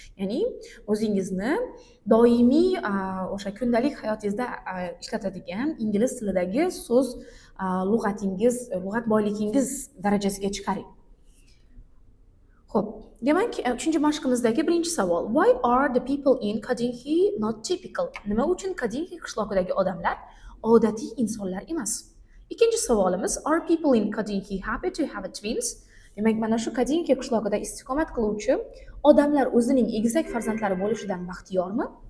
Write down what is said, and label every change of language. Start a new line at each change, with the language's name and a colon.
Uzbek: Ya'ni o'zingizni doimiy o'sha kundalik hayotingizda ishlatadigan ingliz tilidagi so'z lug'atingiz, lug'at boyligingiz darajasiga chiqaring. Xo'p, demak, 3-mashqimizdagi birinchi savol.
English: Why are the people in Kadinki not typical?
Uzbek: Nima uchun Kadinki qishlog'idagi odamlar odatiy insonlar emas? Ikkinchi savolimiz,
English: are people in Kadinki happy to have twins?
Uzbek: Demak, mana shu Kadinki qishlog'ida istiqomat qiluvchi odamlar o'zining egizak farzandlari bo'lishidan baxtiyormi?